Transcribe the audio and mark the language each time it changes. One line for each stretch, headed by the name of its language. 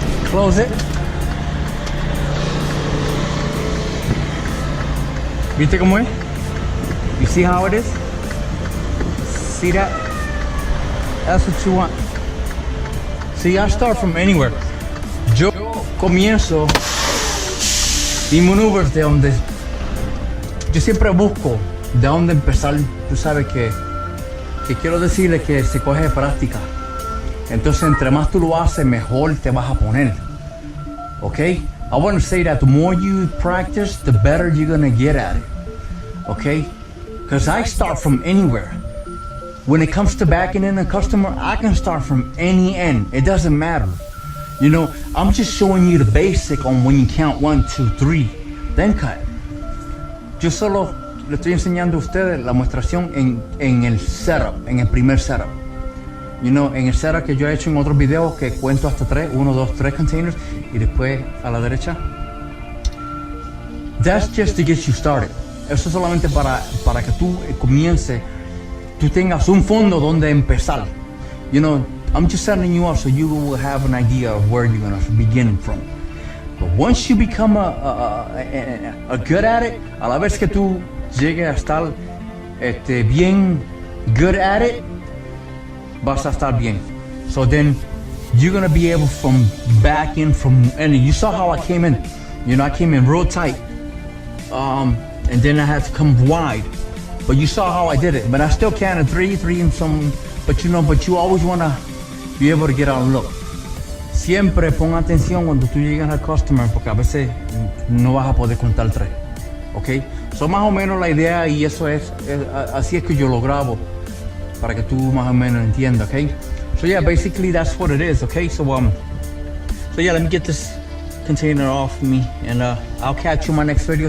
English: Close it.
Spanish: ¿Viste cómo es?
English: You see how it is? See that? That's what you want. See, I start from anywhere.
Spanish: Yo comienzo y maneuvers de donde yo siempre busco de dónde empezar. Tú sabes que quiero decirle que se coge práctica. Entonces entre más tú lo haces, mejor te vas a poner.
English: Okay? I want to say that the more you practice, the better you're gonna get at it. Okay? Because I start from anywhere. When it comes to backing in a customer, I can start from any end. It doesn't matter. You know, I'm just showing you the basic on when you count 1, 2, 3, then cut.
Spanish: Yo solo le estoy enseñando a ustedes la muestración en el setup, en el primer setup.
English: You know,
Spanish: en el setup que yo he hecho en otros videos que cuento hasta 3, 1, 2, 3 containers y después a la derecha.
English: That's just to get you started.
Spanish: Eso es solamente para que tú comiences, tú tengas un fondo donde empezar.
English: You know, I'm just setting you up so you will have an idea of where you're gonna begin from. But once you become a good at it,
Spanish: a la vez que tú llegues a estar bien
English: good at it,
Spanish: vas a estar bien.
English: So then you're gonna be able from back in from, and you saw how I came in. You know, I came in real tight, and then I had to come wide. But you saw how I did it. But I still can in three and some. But you always wanna be able to get out and look.
Spanish: Siempre pon atención cuando tú llegas al customer, porque a veces no vas a poder contar tres, ¿ok? So más o menos la idea, y eso es así es que yo lo grabo, para que tú más o menos entiendas, ¿ok?
English: So yeah, basically that's what it is, ¿ok? So yeah, let me get this container off me, and I'll catch you in my next video.